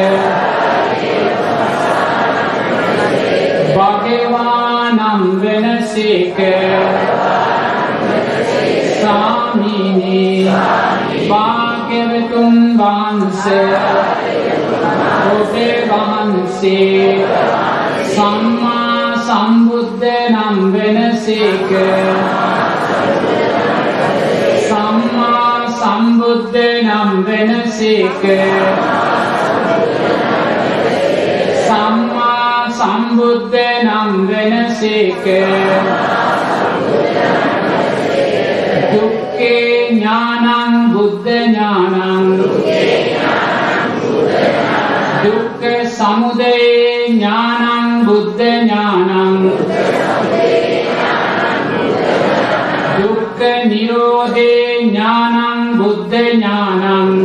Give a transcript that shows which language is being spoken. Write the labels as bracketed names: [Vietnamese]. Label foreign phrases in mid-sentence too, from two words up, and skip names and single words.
[Sinhala] භගවානම් වෙනසේක සාමිනි භාග්‍යවතුන් වහන්සේ ඔබේ වහන්සේ සම්මා සම්බුද්ධ නම් වෙනසේක සම්මා සම්බුද්ධ නම් වෙනසේක සම්මා සම්බුද්ධ නම් වෙනසේක [Pali] දුක්ඛේ ඥානං බුද්ධ ඥානං දුක්ඛ සමුදය ඥානං බුද්ධ ඥානං දුක්ඛ නිරෝධේ ඥානං බුද්ධ ඥානං